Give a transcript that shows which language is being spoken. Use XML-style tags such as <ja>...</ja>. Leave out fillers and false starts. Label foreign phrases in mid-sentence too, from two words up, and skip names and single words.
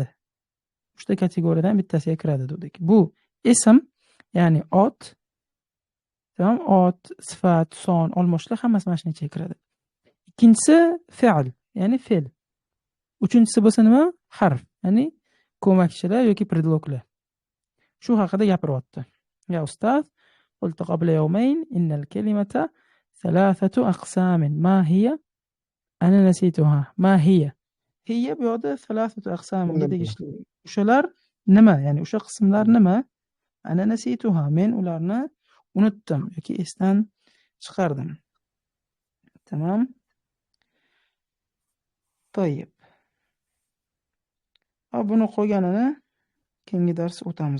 <uz>3 ta kategoriyadan bittasiga kiradi dedik. Bu ism, ya'ni ot, tamam, ot, sifat, son, olmoshlar hammasi mana shunga kiradi. Ikkinchisi fe'l, ya'ni fe'l. Uchinchisi bo'lsa nima? Harf, ya'ni ko'makchilar yoki predloglar. Shu haqida gapiryapti.</uz> <ar>يا أستاذ، قلت قبل يومين إن الكلمة ثلاثة أقسام. ما هي؟ أنا نسيتها. ما هي?</ar> <uz>Hiya bu yerda</uz> <ar>ثلاثة أقسام</ar> <uz>tegishli. O'shalar nima? Ya'ni o'sha qismlar nima?</uz> <ar>أنا نسيتها.</ar> <uz>Men ularni unutdim yoki esdan chiqardim. Tamam. To'yib. Buni qo'yganini keyingi dars o'tamiz.</uz>